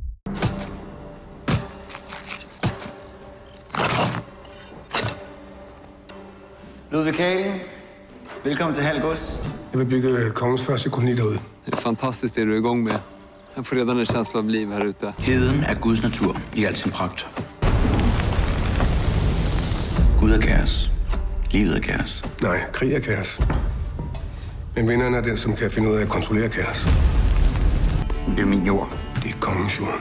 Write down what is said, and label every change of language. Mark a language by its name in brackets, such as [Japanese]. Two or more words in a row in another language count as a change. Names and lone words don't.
[Danish] Ludvig Kagen, velkommen til Halv Gods. Jeg vil bygge kongens første koloni derude. Det er fantastisk, det du er i gang med. Jeg får [Swedish] redan en känsla av liv her ute. [Danish] Heden er Guds natur i al sin pragt. Gud er kaos. Livet er kaos. Nej, krig er kaos. Men vinderen er den, som kan finde ud af at kontrollere kaos. Det er min jord. Det er kongens jord.